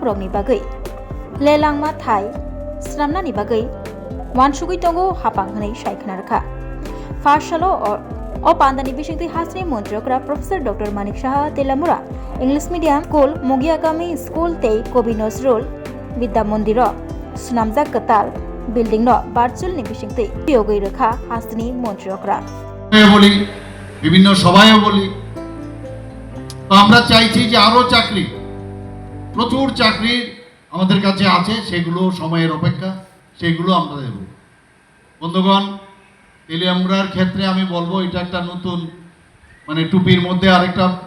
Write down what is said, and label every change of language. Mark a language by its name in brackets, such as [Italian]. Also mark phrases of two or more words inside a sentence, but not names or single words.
[Kok Borok] रगनि बागै लेलांमा थाइ स्नामनानि बागै वानसुगै दंगो हापां हनै सायखना रखा फाशलो अ पांदानि बिसिंतै हासिनी मन्त्रीअकरा प्रोफेसर डॉक्टर मनिक शाह तेलामुरा इंग्लिश मीडियम स्कूल मोगियागामी स्कूल ते कवि नजरुल विद्या मंदिर सुनामजा कताल बिल्डिंग न बारचुलनि बिसिंतै पियोगै रखा हासिनी मन्त्रीअकरा [Bangla] বলি বিভিন্ন সভায়ও বলি তো আমরা চাইছি যে আরো চাকরি প্রচুর চাকরি আমাদের কাছে আছে সেগুলো সময়ের অপেক্ষা সেগুলো আমরা দেব বন্ধুগণ তেলিয়ামুড়ার ক্ষেত্রে আমি বলবো এটা একটা নতুন মানে টুপির মধ্যে আরেকটা